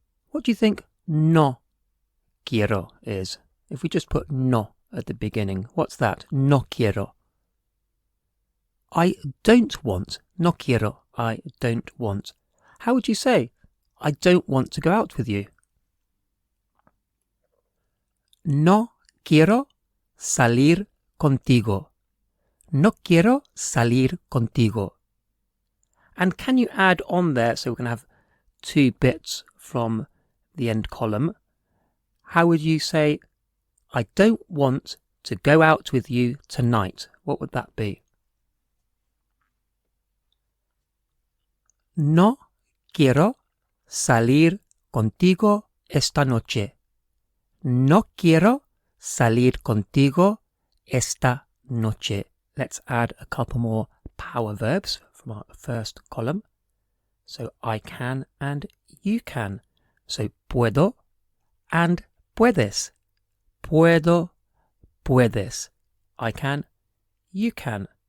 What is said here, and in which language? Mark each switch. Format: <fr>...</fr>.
<en>What do you think</en> <es>no quiero</es> <en>is? If we just put no at the beginning, what's that?</en> <es>No quiero.</es> <en>I don't want.</en> <es>No quiero.</es> <en>I don't want. How would you say, I don't want to go out with you?</en> <es>No quiero salir contigo. No quiero salir contigo.</es> <en>And can you add on there, so we're going to have two bits from the end column. How would you say, I don't want to go out with you tonight? What would that be? No quiero salir contigo esta noche. No quiero salir contigo esta noche. Let's add a couple more power verbs from our first column. So I can and you can. So puedo and puedes.</en> <es>Puedo, puedes.</es> <en>I can, you can.</en>